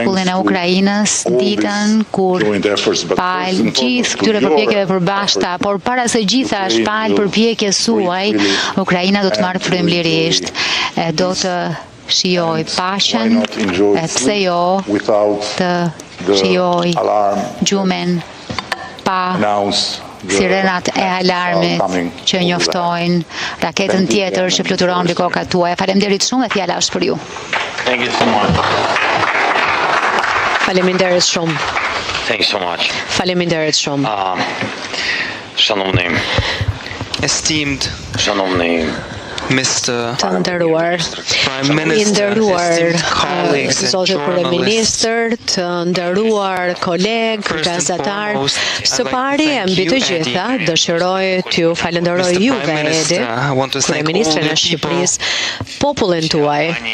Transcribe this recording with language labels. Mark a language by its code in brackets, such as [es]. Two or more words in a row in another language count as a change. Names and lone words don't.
[sq] e Ukrainës ditën kur pal gjithë këtyre përpjekjeve përbashkëta, por para se gjithash pal përpjekjes suaj, Ukraina do të marrë frymëlirisht, e do të shijoj paqen, e pse jo të shijoj gjumin pa sirenat e alarmit që njoftojnë raketën tjetër që fluturon mbi kokat tuaja. Faleminderit shumë dhe fjala është për ju. Faleminderit shumë. [en] Thank you so much. [sq] Faleminderit shumë. [uk] Шановний, [en] Esteemed [uk] шановний [sq] të nderuar, zoti kryeministër, të nderuar kolegë, gazetar, së pari e mbi të gjitha dëshiroj t'ju falenderoj juve, Edi, kryeministrin e Shqipërisë, popullin tuaj,